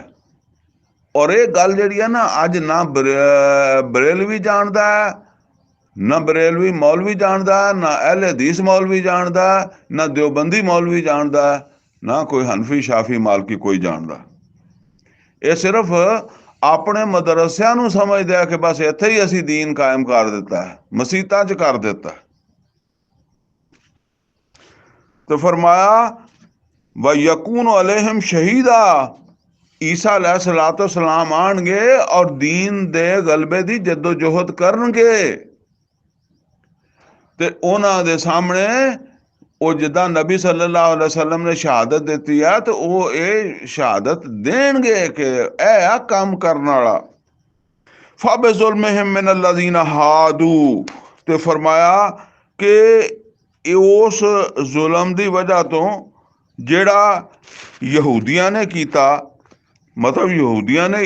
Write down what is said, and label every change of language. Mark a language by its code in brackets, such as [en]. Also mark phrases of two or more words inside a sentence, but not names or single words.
[pa] ਔਰ ਇਹ ਗੱਲ ਜਿਹੜੀ ਹੈ ਨਾ ਅੱਜ ਨਾ ਬਰੇਲਵੀ ਜਾਣਦਾ, ਨਾ ਬਰੇਲਵੀ ਮੌਲਵੀ ਜਾਣਦਾ, ਨਾ ਅਹਿਲੇ ਹਦੀਸ ਮੌਲਵੀ ਜਾਣਦਾ, ਨਾ ਦਿਓਬੰਦੀ ਮੌਲਵੀ ਜਾਣਦਾ, ਨਾ ਕੋਈ ਹਨਫੀ ਸ਼ਾਫੀ ਮਾਲਕੀ ਕੋਈ ਜਾਣਦਾ। ਇਹ ਸਿਰਫ ਆਪਣੇ ਮਦਰਸਿਆਂ ਨੂੰ ਸਮਝਦੇ ਆ ਕਿ ਬਸ ਇੱਥੇ ਹੀ ਅਸੀਂ ਦੀਨ ਕਾਇਮ ਕਰ ਦਿੱਤਾ ਹੈ, ਮਸੀਤਾਂ 'ਚ ਕਰ ਦਿੱਤਾ। ਤੋ ਫਰਮਾਇਆ [ar] ويكون عليهم شهيدا, عيسى عليه السلام [pa] ਆਣਗੇ ਔਰ ਦੀਨ ਦੇ ਗਲਬੇ ਦੀ ਜੱਦੋਜਹਿਦ ਕਰਨਗੇ ਤੇ ਉਨ੍ਹਾਂ ਦੇ ਸਾਹਮਣੇ ਉਹ ਜਿੱਦਾਂ ਨਬੀ [ar] صلى الله عليه وسلم [pa] ਨੇ ਸ਼ਹਾਦਤ ਦਿੱਤੀ ਆ ਤੇ ਉਹ ਇਹ ਸ਼ਹਾਦਤ ਦੇਣਗੇ ਕਿ ਇਹ ਆ ਕੰਮ ਕਰਨ ਵਾਲਾ। [ar] فبظلم من الذين هادوا, [pa] ਤੇ ਫਰਮਾਇਆ ਕਿ ਉਸ ਜ਼ੁਲਮ ਦੀ ਵਜ੍ਹਾ ਤੋਂ ਜਿਹੜਾ ਯਹੂਦੀਆਂ ਨੇ ਕੀਤਾ, ਮਤਲਬ ਯਹੂਦੀਆਂ ਨੇ